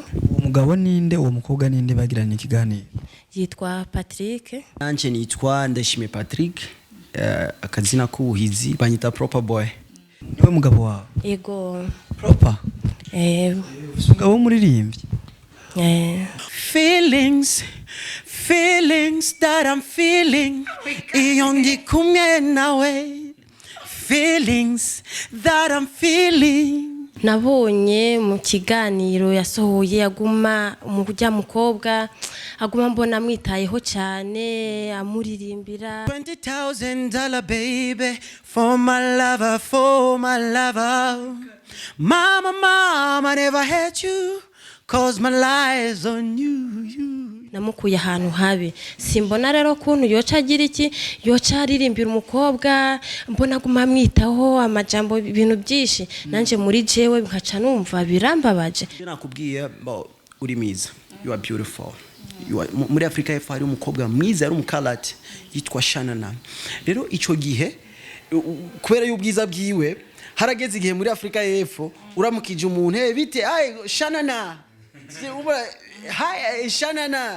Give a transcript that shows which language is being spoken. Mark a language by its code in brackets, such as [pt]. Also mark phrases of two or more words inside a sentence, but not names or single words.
[rn] Umugabo ninde uwo mukobwa ninde bagiranye ikiganiro? Yitwa Patrick. Nanje nitwa Ndashime Patrick, akazina k'ubuhizi banyita Proper Boy. Niwe mugabo wawe? Ego. Proper? Umugabo muririmbyi? [en] Feelings that I'm feeling [rn] iyo ndi kumwe nawe. [en] Feelings that I'm feeling. [rn] Nabonye mu kiganiro yasohoye aguma mu kujya mukobwa aguma mbona mwitayeho cyane amuririmbira. [en] $20,000 baby for my lover. Mama never had you cause my lies on you. [rn] Namukuye ahantu habi simbona rero kuntu yoca agira iki yoca aririmbira umukobwa mbona guma mwitaho amajambo ibintu byinshi nanje muri jewe nkaca numva birambabaje. Nakubwiye uri mwiza, [en] you are beautiful. [rn] Muri Afrika y'Epfo hari umukobwa mwiza ari umukalati yitwa Shanana. Rero ico gihe kubera y'ubwiza bwiwe harageze igihe muri Afrika y'Epfo uramukije umuntu bite Shanana. [en] Hi Shanana.